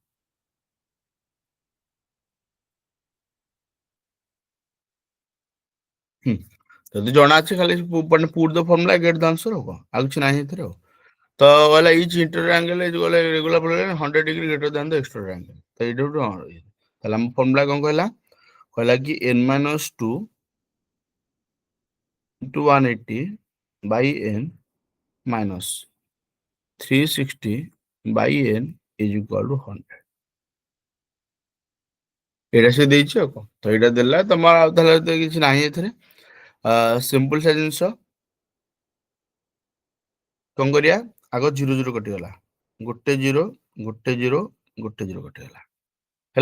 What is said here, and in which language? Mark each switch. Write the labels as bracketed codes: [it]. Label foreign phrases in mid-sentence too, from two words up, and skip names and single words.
[or] ଯଦି ଜଣା ଅଛି ଖାଲି ମାନେ [en] put the formula get the answer, [or] ଆଉ କଣ, ଆଉ କିଛି ନାହିଁ ଏଥିରେ ଆଉ। ତ ଗଲା [en] each interior angle [or] ଗଲେ ରେଗୁଲାର ପଡିଗଲା [en] 100 degree greater than the exterior angle, [or] ତ ଏଇଟା ଗୋଟେ ତାହେଲେ ଆମ ଫର୍ମୁଲା କଣ କହିଲା, କହିଲା କି [en] n-2 into 180 by n minus 360 by n is equal to 100। [or] ଏଇଟା ସେ ଦେଇଛି ଆଉ କଣ, ତ ଏଇଟା ଦେଲା ତମର, ଆଉ ତାହେଲେ କିଛି ନାହିଁ ଏଥିରେ। ସିମ୍ପଲ ସା ଜିନିଷ କଣ କରିବା, ଆଗ 0 0 କଟିଗଲା, ଗୋଟେ 0 ଗୋଟେ 0 ଗୋଟେ 0 କଟିଗଲା ହେଲା।